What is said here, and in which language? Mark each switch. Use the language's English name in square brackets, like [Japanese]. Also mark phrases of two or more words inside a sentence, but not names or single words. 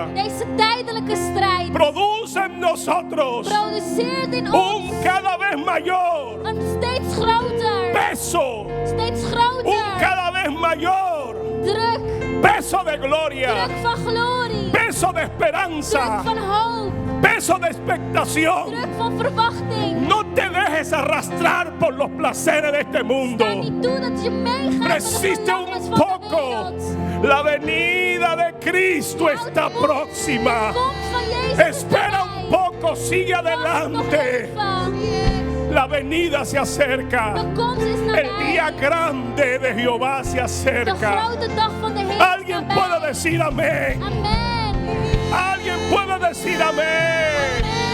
[Dutch] Deze tijdelijke strijd [Spanish] produce en nosotros [Dutch] produceert in [Spanish] un [Dutch] ons [Spanish] cada vez mayor [Dutch] een steeds groter, [Spanish] peso, [Dutch] steeds [Spanish] un [Dutch] groter [Spanish] cada vez mayor [Dutch] druk, [Spanish] peso de gloria, [Dutch] druk van glorie, [Spanish] peso de [Dutch] druk [Spanish] esperanza, [Dutch] van hoop, [Spanish] peso de expectación. [Dutch] druk van verwachting. [Spanish] No te dejes arrastrar por los placeres de este mundo. [Dutch] Sta niet toe dat je meegaat met de [Spanish] Resiste [Dutch] verlangens [Spanish] un [Dutch] van de [Spanish] poco. [Dutch] wereld. [Spanish] La venida de Cristo está próxima. [Dutch] De komst van Jezus is [Spanish] Espera un [Dutch] nabij. [Spanish] poco, sigue [Dutch] Wacht nog [Spanish] adelante. [Dutch] even. [Spanish] La venida se acerca. [Dutch] De komst is [Spanish] El día [Dutch] nabij. [Spanish] grande de Jehová se [Dutch] De [Spanish] acerca. [Dutch] grote dag van de Heer is [Spanish] Alguien puede [Dutch] nabij. [Spanish] decir amén. [Dutch] Amen. [Spanish] Alguien puede decir amén.